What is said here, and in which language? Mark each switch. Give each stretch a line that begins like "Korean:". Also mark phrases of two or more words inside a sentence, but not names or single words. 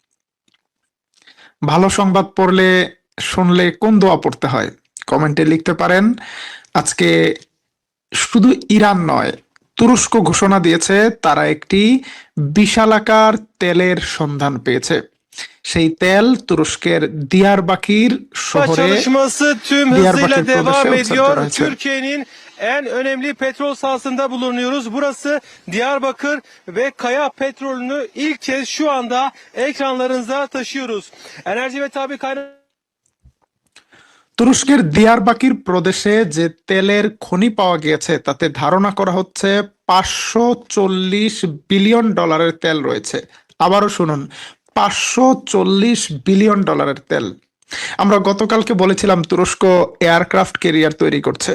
Bangla: ভালো সংবাদ পড়লে শুনলে কোন দোয়া পড়তে হয় কমেন্টে লিখতে পারেন। আজকে শুধু ইরান নয়, তুরস্ক ঘোষণা দিয়েছে তারা একটি বিশালাকার তেলের সন্ধান পেয়েছে। সেই তেল তুরস্কের দিয়ারবাকির শহরে
Turkish: Çalışması tüm
Bangla: দিয়ারবাকির
Turkish: hızıyla
Bangla: প্রদেশে
Turkish: devam
Bangla: উৎসর্গ করা
Turkish: ediyor.
Bangla: হয়েছে।
Turkish: Türkiye'nin en önemli petrol sahasında bulunuyoruz. Burası Diyarbakır ve Kaya petrolünü ilk kez şu anda ekranlarınıza taşıyoruz. Enerji ve Tabii Kaynağı
Bangla: তুরস্কের দিয়ারবাকির প্রদেশে যে তেলের খনি পাওয়া গিয়েছে তাতে ধারণা করা হচ্ছে $540 বিলিয়ন তেল রয়েছে। আবারও শুনুন, $540 বিলিয়ন তেল। আমরা গতকালকে বলেছিলাম তুরস্ক
English: aircraft carrier
Bangla: তৈরি করছে।